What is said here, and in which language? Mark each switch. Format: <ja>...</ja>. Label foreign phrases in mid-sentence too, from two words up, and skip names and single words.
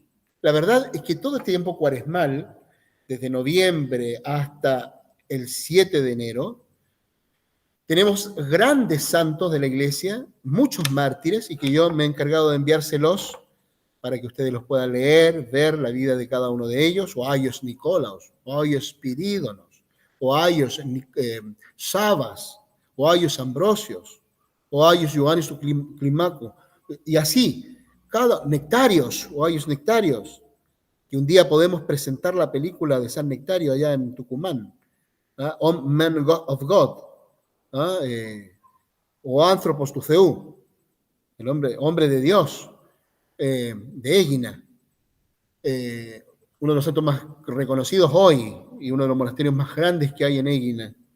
<es>La verdad es que todo este tiempo cuaresmal, desde noviembre hasta el 7 de enero, tenemos grandes santos de la iglesia, muchos mártires, y que yo me he encargado de enviárselos para que ustedes los puedan leer, ver la vida de cada uno de ellos,</es> <el>Όσιος Νικόλαος, Όσιος Σπυρίδων, Όσιος Σάββας, Όσιος Αμβρόσιος, Όσιος Ιωάννης Κλίμακος,</el> <es>y así,</es> <el>Νεκτάριος, Όσιος Νεκτάριος,</el> <es>que un día podemos presentar la película de San Nectario allá en Tucumán,</es> <en>Man of God,</en> <el>ο Άνθρωπος του Θεού,</el> <es>el hombre de Dios, de Egina, uno de los santos más reconocidos hoy y uno de los monasterios más grandes que hay en Egina.</es>